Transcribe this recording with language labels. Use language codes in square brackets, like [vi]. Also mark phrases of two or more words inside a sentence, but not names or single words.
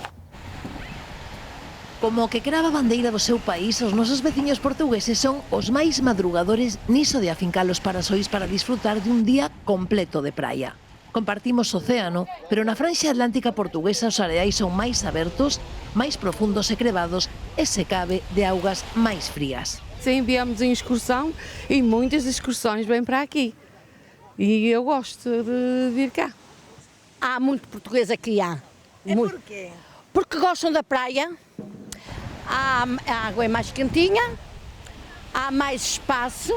[gl] Como que crava a bandeira do seu país, os nosos veciños portugueses son os máis madrugadores niso de afincar os parasois para disfrutar de un día completo de praia. Compartimos océano, pero na franxa atlántica portuguesa os areais son máis abertos, máis profundos e crevados e, se cabe, de augas máis frías. [pt] Sim, viemos em excursão e muitas excursões vêm para aqui. E eu gosto de vir cá. Há muito português aqui, há. E porquê? Porque gostam da praia, a água é mais quentinha, há mais espaço.